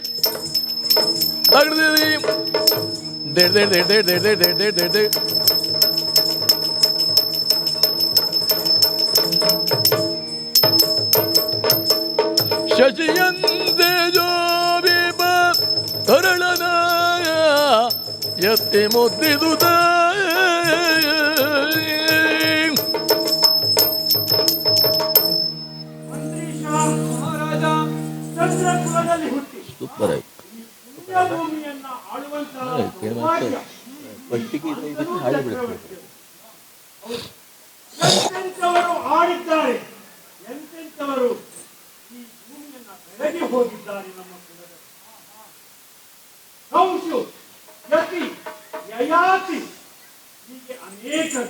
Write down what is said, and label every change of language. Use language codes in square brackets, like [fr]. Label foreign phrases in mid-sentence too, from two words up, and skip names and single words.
[kn] ತಗಡಿ ದೇಡ್ ದೇಡ್ ದೇಡ್ ದೇಡ್ ದೇಡ್ ದೇಡ್ ದೇಡ್ ದೇಡ್ ದೇಡ್ ಶಶಿಯಂತೆ ಜೋಬಿಪ ತರಳನ ಎತ್ತಿ ಮುದ್ದಿದುದ ಮಹಾರಾಜ ಚಂದ್ರಕುಲದಲ್ಲಿ ಹುಟ್ಟಿ ಸೂಪರ್ ಆಯ್ತು ಭೂಮಿಯನ್ನ ಆಳುವಂತಹ ಎಂತೆಂಥವರು ಆಡಿದ್ದಾರೆ, ಎಂತೆಂಥವರು ಈ ಭೂಮಿಯನ್ನ ಬೆಳಗಿ ಹೋಗಿದ್ದಾರೆ. ನಮ್ಮ ಕುಲದ ಕಂಸು, ಯತಿ, ಯಯಾತಿ ಹೀಗೆ ಅನೇಕರು.